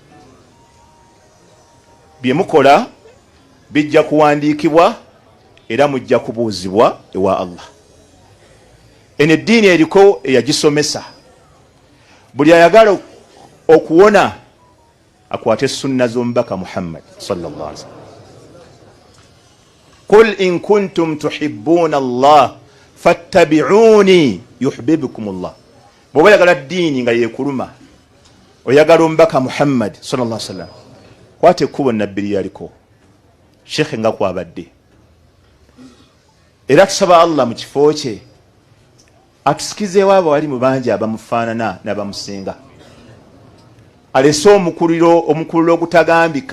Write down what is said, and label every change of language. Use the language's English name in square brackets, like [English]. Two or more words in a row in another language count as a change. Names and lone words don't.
[Ganda] Bye mukola bijja kuwandiikibwa era mujja kubuuzibwa ewa Allah. Eno eddiini eriko eyagisomesa. Buli ayagala okuwona akwate sunna z'omubaka Muhammad [Arabic] صلى الله عليه وسلم. قل إن كنتم تحبون الله فاتبعوني يحببكم الله. [Ganda] Bw'oba oyagala ddiini nga yeekuluma, oyagala omubaka Muhammad [Arabic] صلى الله عليه وسلم, [Ganda] kwate ekkubo nabbi lyaliko. Sheikh nga kwabadde. Era tusaba Allah mu kifo kye atusikizeewo abawalimu bangi abamufaanana n'abamusinga. Alese omukuliro ogutagambika.